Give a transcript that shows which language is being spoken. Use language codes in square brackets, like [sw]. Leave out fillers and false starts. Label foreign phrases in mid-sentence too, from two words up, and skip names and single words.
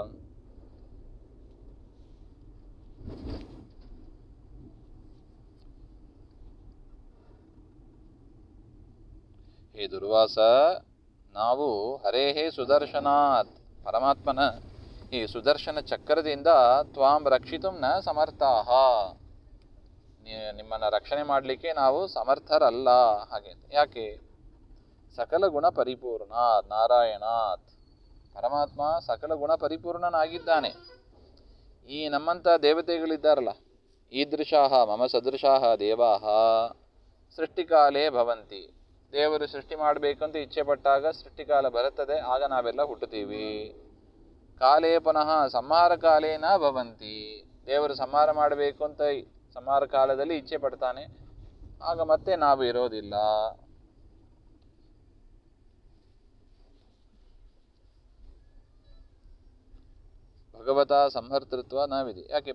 [kn] ಹೇ ದುರ್ವಾಸ, ನಾವು [sa] ಹರೇಹೇ ಸುದರ್ಶನಾತ್, [kn] ಪರಮಾತ್ಮನ ಈ ಸುದರ್ಶನ ಚಕ್ರದಿಂದ [sa] ತ್ವಾಂ ರಕ್ಷಿತು ನ ಸಮರ್ಥಾಹ, [kn] ನಿಮ್ಮನ್ನು ರಕ್ಷಣೆ ಮಾಡಲಿಕ್ಕೆ ನಾವು ಸಮರ್ಥರಲ್ಲ ಹಾಗೆ. ಯಾಕೆ? [sa] ಸಕಲ ಗುಣ ಪರಿಪೂರ್ಣಾತ್ ನಾರಾಯಣಾತ್, [kn] ಪರಮಾತ್ಮ ಸಕಲ ಗುಣ ಪರಿಪೂರ್ಣನಾಗಿದ್ದಾನೆ. ಈ ನಮ್ಮಂಥ ದೇವತೆಗಳಿದ್ದಾರಲ್ಲ, [sa] ಈದೃಶಾಹ ಮಮ ಸದೃಶಾಹ ದೇವಾಹ ಸೃಷ್ಟಿಕಾಲೇ ಭವಂತಿ, [kn] ದೇವರು ಸೃಷ್ಟಿ ಮಾಡಬೇಕಂತ ಇಚ್ಛೆ ಪಟ್ಟಾಗ ಸೃಷ್ಟಿಕಾಲ ಬರುತ್ತದೆ, ಆಗ ನಾವೆಲ್ಲ ಹುಟ್ಟುತ್ತೀವಿ. [sa] ಕಾಲೇ ಪುನಃ ಸಂಹಾರ ಕಾಲೇನ ಭವಂತಿ, [kn] ದೇವರು ಸಂಹಾರ ಮಾಡಬೇಕು ಅಂತ ಸಂಹಾರ ಕಾಲದಲ್ಲಿ ಇಚ್ಛೆ ಪಡ್ತಾನೆ, ಆಗ ಮತ್ತೆ ನಾವು ಇರೋದಿಲ್ಲ. ಭಗವತ ಸಂಹರ್ತೃತ್ವ ನಾವಿದೆ. ಯಾಕೆ?